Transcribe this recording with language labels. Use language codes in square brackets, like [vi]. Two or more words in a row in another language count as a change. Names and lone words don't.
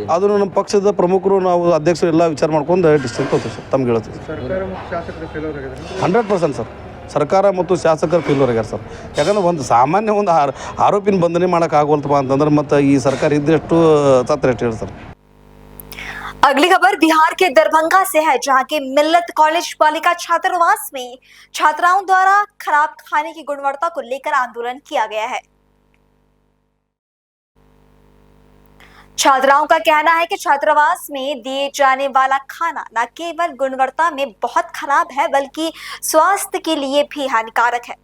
[kn] ಅದು ನಮ್ಮ ಪಕ್ಷದ ಪ್ರಮುಖರು ನಾವು ಅಧ್ಯಕ್ಷರು ಎಲ್ಲ ವಿಚಾರ ಮಾಡ್ಕೊಂಡು ಡಿಸಿಷನ್ ತಗೋತೀವಿ ಸರ್. ತಮ್ಗೆ ಹೇಳ್ತೀವಿ 100% ಸರ್. ಸರ್ಕಾರ ಮತ್ತು ಶಾಸಕರು ಫೇಲ್ಯೂರ್ ಆಗ್ಯಾರ ಸರ್. ಯಾಕಂದ್ರೆ ಒಂದು ಸಾಮಾನ್ಯ ಒಂದು ಆರೋಪಿನ ಬಂಧನೆ ಮಾಡೋಕ್ಕಾಗೋಲ್ತಪ್ಪ ಅಂತಂದ್ರೆ ಮತ್ತು ಈ ಸರ್ಕಾರ ಇದ್ದಷ್ಟು ಸತ್ರೆಷ್ಟು ಹೇಳಿ ಸರ್. [hi] अगली खबर बिहार के दरभंगा से है, जहां के मिल्लत कॉलेज बालिका छात्रावास में छात्राओं द्वारा खराब खाने की गुणवत्ता को लेकर आंदोलन किया गया है। छात्राओं का कहना है कि छात्रावास में दिए जाने वाला खाना न केवल गुणवत्ता में बहुत खराब है बल्कि स्वास्थ्य के लिए भी हानिकारक है।